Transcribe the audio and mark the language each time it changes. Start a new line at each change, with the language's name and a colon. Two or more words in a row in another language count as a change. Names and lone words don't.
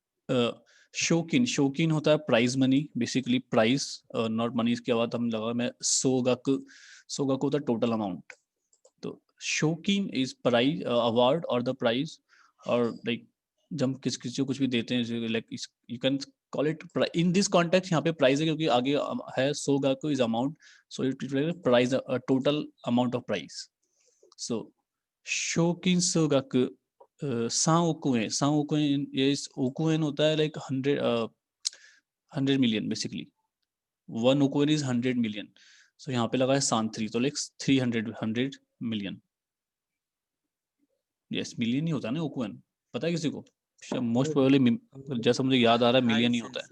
English: शोकिन
Hindi: होता है
English: prize money, basically prize not money.
Hindi: इसके बाद हम लगा मैं सोगाकु होता है
English: total amount.
Hindi: तो शोकिन
English: is prize, award or the prize,
Hindi: और लाइक जब हम किसी को कुछ भी देते हैं,
English: like you can call it in this context.
Hindi: यहाँ पे प्राइज है क्योंकि आगे है
English: सोगाकु is amount, so it prize total amount of prize.
Japanese: सो 賞金総額 3 億円.
Hindi: 3 億円, ये億円 होता है
English: like 100 million basically. 1 億円 is 100 million.
Hindi: सो यहाँ पे लगा है सांथ्री, तो
English: like 300 million.
Hindi: यस, मिलियन ही होता है ना ओकुएन, पता है किसी को?
English: most probably
Hindi: जैसा मुझे याद आ रहा है मिलियन ही होता है.